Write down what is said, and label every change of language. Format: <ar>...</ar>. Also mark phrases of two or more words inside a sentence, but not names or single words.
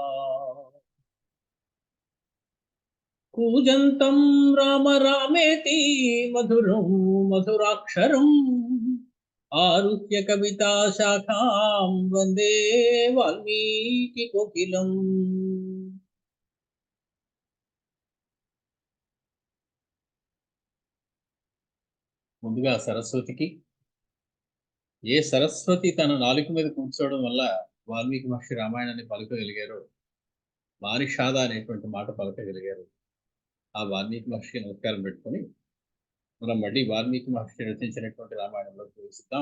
<sa>कूजन्तं राम रामेति मधुरं मधुराक्षरम् आरुह्य कविता शाखां वन्दे वाल्मीकि कोकिलम्.</sa> <te>ముందుగా సరస్వతికి, ఏ సరస్వతి తన నాలుక మీద కూర్చోవడం వల్ల వాల్మీకి మహర్షి రామాయణాన్ని పలకగలిగారో, మానిషాద అనేటువంటి మాట పలకగలిగారు, ఆ వాల్మీకి మహర్షికి నమస్కారం పెట్టుకొని మనం మళ్ళీ వాల్మీకి మహర్షి రచించినటువంటి రామాయణంలో ప్రవేశిద్దాం.</te>